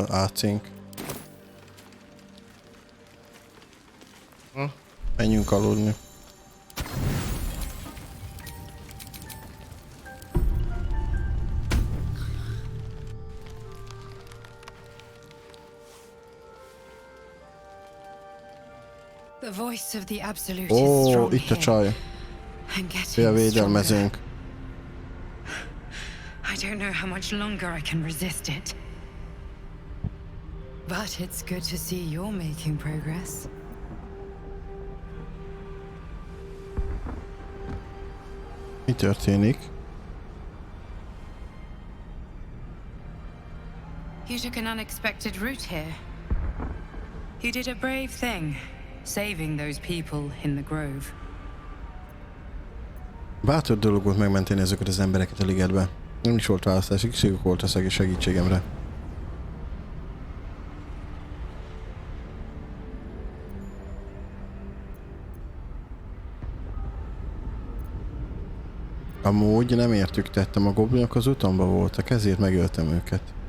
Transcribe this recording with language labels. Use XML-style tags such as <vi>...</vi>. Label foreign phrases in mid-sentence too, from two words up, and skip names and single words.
<hu>Nekünk több a AC-nk. Menjünk aludni.</hu> <en>The voice of the absolute is</en> <hu>Ó,</hu> <en>strong</en> <hu>itt a</hu> <en>here.</en> <hu>csaj.</hu> <en>And getting</en> <hu>Félvédelmezőnk.</hu> <en>I don't know how much longer I can resist it. But it's good to see you're making progress.</en> <hu>Mi történik?</hu> <en>You took an unexpected route here. You did a brave thing, saving those people in the grove.</en> <hu>Bátor dolog volt megmenteni ezeket az embereket a ligetbe. Nem is volt választás, szükségük volt a segítségemre. Amúgy nem értük tettem, a goblinok az utamban voltak, ezért megöltem őket.</hu>